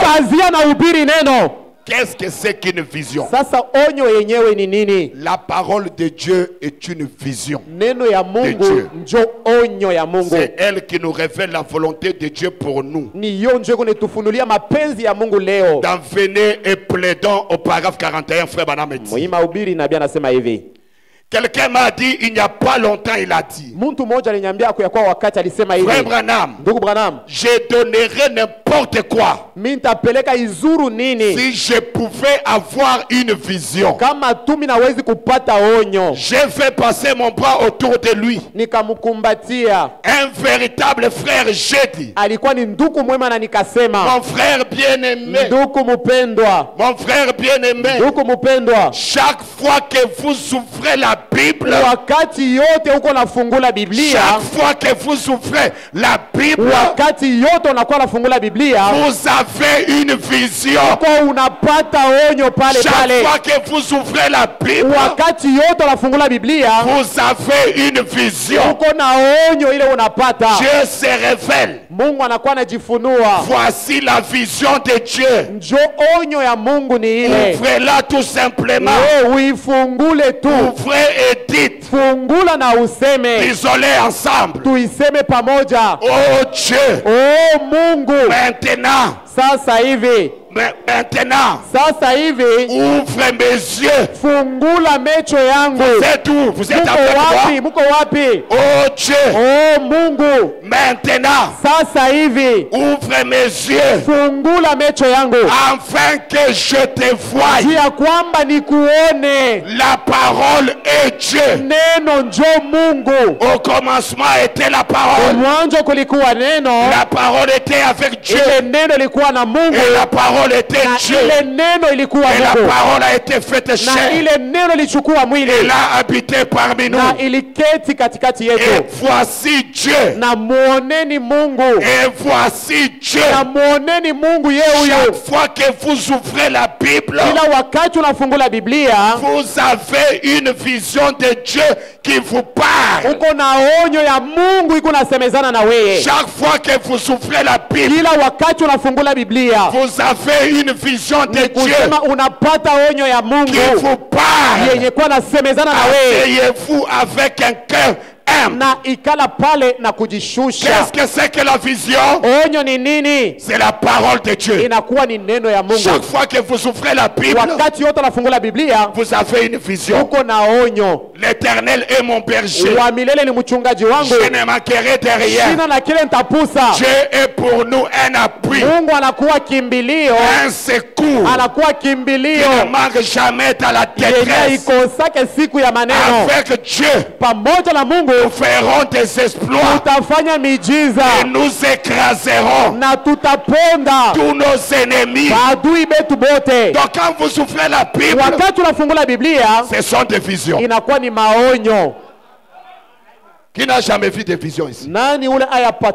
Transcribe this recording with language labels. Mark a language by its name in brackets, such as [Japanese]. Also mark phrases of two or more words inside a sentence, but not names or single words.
[Swahili] Kazia na ubiri neno. [French] Qu'est-ce que c'est qu'une vision? [Swahili] Sasa onyo yenyewe ni nini? [French] La parole de Dieu est une vision. [Swahili] Neno ya [French] De [Swahili] Mungu [French] Dieu. [Swahili] njo onyo ya Mungu. [French] C'est elle qui nous révèle la volonté de Dieu pour nous. [Swahili] Ni yo njo kunetufunulia mapenzi ya Mungu leo. [French] Dans Venez et plaidons au paragraphe 41, frère Banam dit. [Swahili] Muhima ubiri nabii anasema hivi. [French] Quelqu'un m'a dit, il n'y a pas longtemps, il a dit. [Swahili] Mtu mmoja aliniambia kwa wakati alisema hivi. [French] Frère Branham, [Swahili] Ndugu Branham, [French] je donnerai n'importe n'importe quoi. [Swahili] Mimi nitapeleka izuru nini? [French] Si je pouvais avoir une vision, [Swahili] Kama tu mimi nawezi kupata onyo, [French] je vais passer mon bras autour de lui. [Swahili] nikamkumbatia. [French] Un véritable frère, j'ai dit. [Swahili] Alikuwa ni ndugu mwema na nikasema, [French] Mon frère bien-aimé, [Swahili] ndugu mpendwa, [French] mon frère bien-aimé, [Swahili] ndugu mpendwa, [French] chaque fois que vous ouvrez la Bible, [Swahili] wakati yote uko nafungula Biblia, [French] chaque fois que vous ouvrez la Bible, [Swahili] wakati yote unakuwa nafungula Biblia, [French] vous avez une vision. [Swahili] kwa unapata onyo pale [French] Chaque [Swahili] pale. [French] fois que vous ouvrez la Bible, [Swahili] Wakati yote unafungula Biblia, [French] vous avez une vision. [Swahili] uko na onyo ile unapata. [French] Dieu se révèle. [Swahili] Mungu anakuwa anajifunua. [French] Voici la vision de Dieu. [Swahili] Njo onyo ya Mungu ni ile. [French] Ouvrez-la tout simplement. [Swahili] Wewe uifungule tu. [French] Ouvrez et dites. [Swahili] Fungula na useme. [French] Isolez ensemble. [Swahili] Tuiseme pamoja. [French] Oh Dieu. [Swahili] Oh Mungu. [French] Maintenant. [Swahili] Sasa hivi. [French] Maintenant. [Swahili] Sasa hivi. [French] Ouvre mes yeux. [Swahili] Fungula macho yangu. [French] Vous êtes où? Vous êtes avec moi? [Swahili] Muko wapi? [French] Oh Dieu. [Swahili] Oh Mungu. [French] Maintenant. [Swahili] Sasa hivi. [French] Ouvre mes yeux. [Swahili] Fungula macho yangu. [French] Afin que je te voie. [Swahili] Njia kwamba nikuone. [French] La parole est Dieu. [Swahili] Neno njo Mungu. [French] Au commencement était la parole. [Swahili] Mwanzo kulikuwa neno. [French] La parole était avec Dieu. [Swahili] Ile neno ilikuwa na Mungu. [French] Et la parole était [Swahili] Na [French] Dieu. [Swahili] ile neno ilikuwa [French] Et la [Swahili] Mungu. [French] parole a été faite [Swahili] Na [French] chair. [Swahili] ile neno ilichukua mwili. [French] Elle a habité parmi nous. [Swahili] Na iliketi katikati yetu. [French] Et voici Dieu. [Swahili] Na muoneni Mungu. [French] Et voici Dieu. [Swahili] Na muoneni Mungu yeye huyo. [French] Chaque fois que vous ouvrez la Bible, [Swahili] Kila wakati unafungula Biblia, [French] vous avez une vision de Dieu qui vous parle. [Swahili] uko na onyo ya Mungu iko nasemezana na wewe. [French] Chaque fois que vous ouvrez la Bible, [Swahili] Kila wakati unafungula Biblia, [French] vous avez une vision de Dieu [Swahili] kusema unapata onyo ya Mungu [French] qui vous parle. [Swahili] yenye kuwa nasemezana na wewe. [French] Asseyez-vous avec un cœur humble. [Swahili] Na ikala pale na kujishusha. [French] Qu'est-ce que c'est que la vision? [Swahili] Onyo ni nini? [French] C'est la parole de Dieu. [Swahili] Inakuwa ni neno ya Mungu. [French] Chaque fois que vous ouvrez la Bible, [Swahili] Wakati yote unafungula Biblia, [French] vous avez une vision. [Swahili] uko na onyo. [French] L'Éternel est mon berger. [Swahili] Wa milele ni mchungaji wangu. [French] Je ne manquerai de rien. [Swahili] Sina na kile nitapusa. [French] Dieu est pour nous un appui, [Swahili] Mungu anakuwa kimbilio. [French] un secours. [Swahili] Anakuwa [French] Il ne [Swahili] kimbilio. [French] manque jamais dans la [Swahili] Yenye [French] détresse. [Swahili] ikosake siku ya maneno. [French] Avec Dieu, [Swahili] Pamoja na Mungu [French] nous ferons des exploits [Swahili] tutafanya miujiza [French] et nous écraserons [Swahili] na tutaponda [French] tous nos ennemis. [Swahili] maadui betu bote. [French] Donc quand vous ouvrez la Bible, [Swahili] Wakati unafungula Biblia, [French] ce sont des visions. [Swahili] inakuwa ni maonyo. [French] Qui n'a jamais vu des visions ici? [Swahili] Nani ule ayapataka